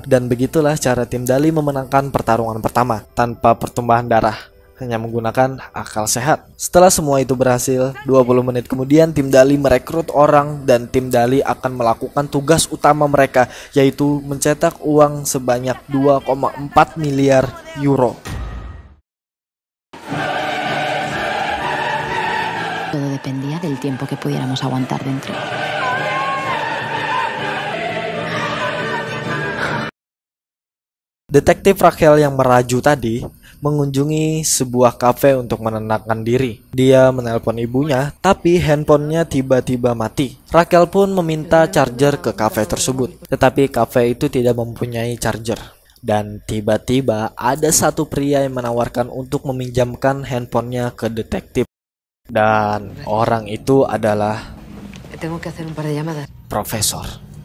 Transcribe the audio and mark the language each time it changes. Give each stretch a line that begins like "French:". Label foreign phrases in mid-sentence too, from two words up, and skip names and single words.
Indonesian: Dan begitulah cara tim Dali memenangkan pertarungan pertama tanpa pertumpahan darah, hanya menggunakan akal sehat. Setelah semua itu berhasil, 20 menit kemudian tim Dali merekrut orang dan tim Dali akan melakukan tugas utama mereka, yaitu mencetak uang sebanyak 2,4 miliar euro.
Spanish: Todo dependía del tiempo que pudiéramos aguantar dentro.
Indonesian: Detektif Raquel yang meraju tadi mengunjungi sebuah kafe untuk menenangkan diri. Dia menelpon ibunya, tapi handphonenya tiba-tiba mati. Raquel pun meminta charger ke kafe tersebut, tetapi kafe itu tidak mempunyai charger. Dan tiba-tiba ada satu pria yang menawarkan untuk meminjamkan handphonenya ke detektif. Dan orang itu adalah
Spanish: Tengo que hacer un par de llamadas.
Indonesian: Profesor.